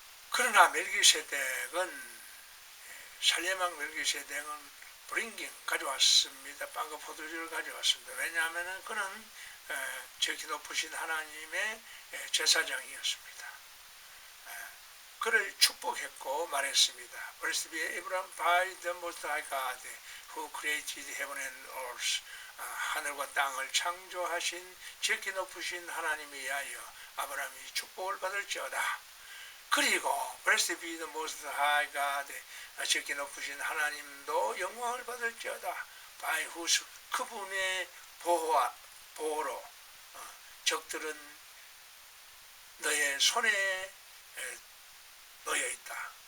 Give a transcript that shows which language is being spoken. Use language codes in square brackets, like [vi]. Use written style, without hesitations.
[ko] 그러나 멜기세덱은, 살렘왕 멜기세덱은 브링깅 가져왔습니다. 빵과 포도주를 가져왔습니다. 왜냐하면 그는 지극히 높으신 하나님의 제사장이었습니다. 그를 축복했고 말했습니다. [en] Blessed be Abraham by the Most High God, who created heaven and earth. [ko] 하늘과 땅을 창조하신 지극히 높으신 하나님에 의하여 아브라함이 축복을 받을지어다. 그리고 [en] Blessed be the most high God, [ko] 지극히 높으신 하나님도 영광을 받을지어다. [en] by whose, [ko] 그분의 보호로 적들은 너의 손에 놓여 있다.